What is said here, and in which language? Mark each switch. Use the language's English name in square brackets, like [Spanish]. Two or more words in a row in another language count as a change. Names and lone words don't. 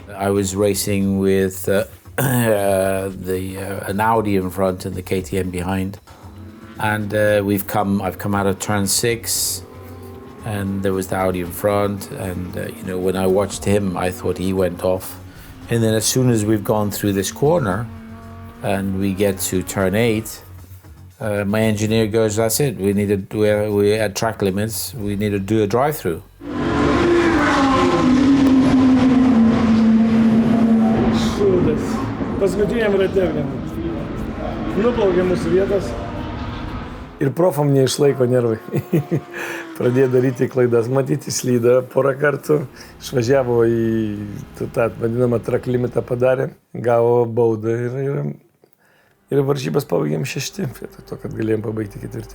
[English] I was racing with an Audi in front and the KTM behind, and I've come out of turn 6, and there was the Audi in front, and when I watched him, I thought he went off, and then as soon as we've gone through this corner, and we get to turn 8. My engineer goes, "That's it. We at track limits. We need to do a drive-through." [Lithuanian] Paskutiniam rate nuplaukė mūsų vietas ir profam neišlaiko nervai. Pradėjo daryti klaidas, matyti slydą porą kartų, išvažiavo į tą vadinamą track limitą padarė, gavo baudą ir Ir varžybas pabaigėm 6, vietoj to, kad galėjom pabaigti 4.